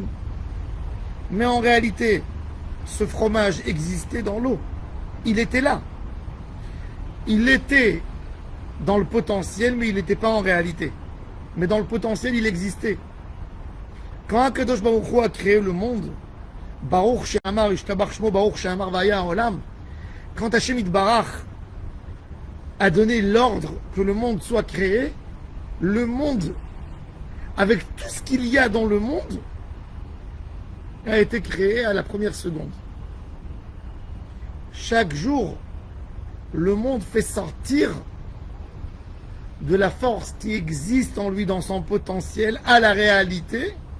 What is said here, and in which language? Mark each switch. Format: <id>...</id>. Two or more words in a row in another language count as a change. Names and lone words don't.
<fr>Mais en réalité, ce fromage existait dans l'eau. Il était là. Il était dans le potentiel, mais il n'était pas en réalité. Mais dans le potentiel, il existait. Quand</fr> <he>הקדוש ברוך הוא</he> <fr>a créé le monde,</fr> <he>ברוך שאמר ישתבח שמו ברוך שאמר והיה עולם,</he> <fr>quand</fr> <he>השם יתברך</he> <fr>a donné l'ordre que le monde soit créé, le monde, avec tout ce qu'il y a dans le monde, a été créé à la première seconde. Chaque jour, le monde fait sortir de la force qui existe en lui dans son potentiel à la réalité.</fr>